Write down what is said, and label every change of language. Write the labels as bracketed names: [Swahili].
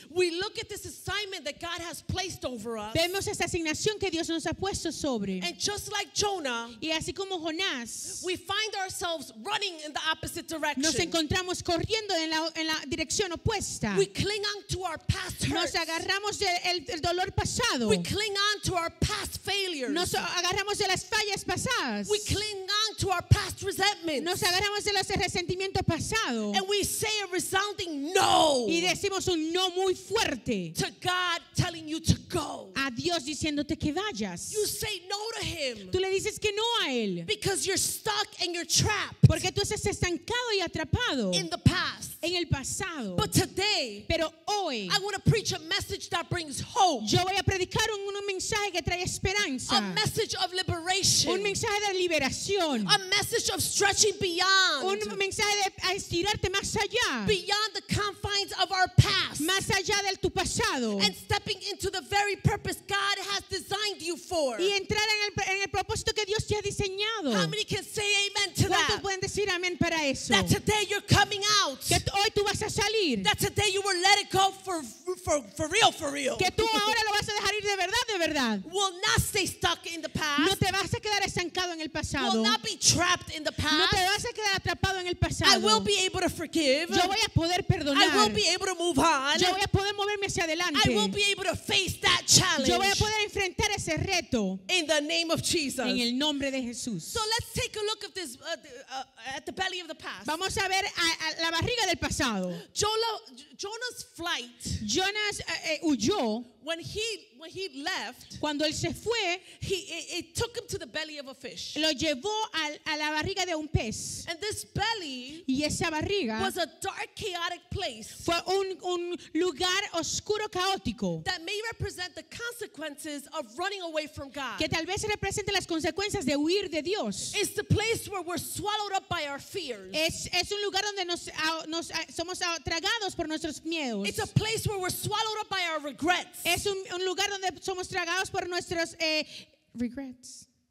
[English] We look at this assignment that God has placed over us, [Spanish] Vemos esta asignación que Dios nos ha puesto sobre. [English] and just like Jonah, [Spanish] Y así como Jonás, [English] we find ourselves running in the opposite direction. [Spanish] nos encontramos corriendo en la dirección opuesta. [English] We cling on to our past [Spanish] Nos [English] hurts. [Spanish] agarramos del dolor pasado. [English] We cling on to our past failures. [Spanish] Nos agarramos de las fallas pasadas. [English] We cling on to our past resentments. [Spanish] Nos agarramos de los resentimientos pasados. [English] And we say a resounding no [Spanish] Y decimos un no muy fuerte [English] to God telling you to go. [Spanish] a Dios diciéndote que vayas. [English] You say no to Him [Spanish] Tú le dices que no a Él. [English] because you're stuck and you're trapped [Spanish] Porque tú estás estancado y atrapado [English] in the past. [Spanish] en el pasado. [English] But today, [Spanish] Pero hoy [English] I want to preach a message that brings hope, [Spanish] yo voy a predicar un mensaje que trae esperanza. [English] a message of liberation, [Spanish] Un mensaje de liberación. [English] a message of stretching beyond, [Spanish] Un mensaje de estirarte más allá. [English] beyond the confines of our past, [Spanish] Más allá de tu pasado. [English] and stepping into the very purpose God has designed you for. [Spanish] Y entrar en el propósito que Dios te ha diseñado. [English] How many can say amen to [Spanish] ¿Cuántos [English] that? [Spanish] pueden decir amén para eso? [English] That today you're coming out. [Spanish] Que hoy tú vas a salir. [English] That today you were let it go for for real, [Spanish] que tú ahora lo vas a dejar ir de verdad, [English] will not stay stuck in the past, [Spanish] no te vas a quedar estancado en el pasado, [English] will not be trapped in the [Spanish] no te [English] past. [Spanish] vas a quedar atrapado en el [English] I [Spanish] pasado. [English] will be able to forgive. [Spanish] Yo voy a poder [English] I [Spanish] perdonar. [English] will be able to move on. [Spanish] Yo voy a poder moverme hacia adelante. [English] I will be able to face that challenge [Spanish] Yo voy a poder enfrentar ese reto [English] in the name of Jesus. [Spanish] en el nombre de Jesús. [English] So let's take a look at this at the belly of the past. [Spanish] Vamos a ver a la barriga del pasado. [English] Jonah's flight, [Spanish] Jonas huyó. [English] when he left, [Spanish] Cuando él se fue, [English] it took him to the belly of a fish. [Spanish] lo llevó a la barriga de un pez. [English] And this belly [Spanish] Y esa barriga [English] was a dark, chaotic place [Spanish] fue un lugar oscuro, caótico, [English] that may represent the consequences of running away from God. [Spanish] que tal vez represente las consecuencias de huir de Dios. [English] It's the place where we're swallowed up by our fears. [Spanish] Es un lugar donde somos tragados por nuestros miedos. [English] It's a place where we're swallowed up by our regrets. [Spanish] Es un lugar donde somos tragados por nuestros regrets.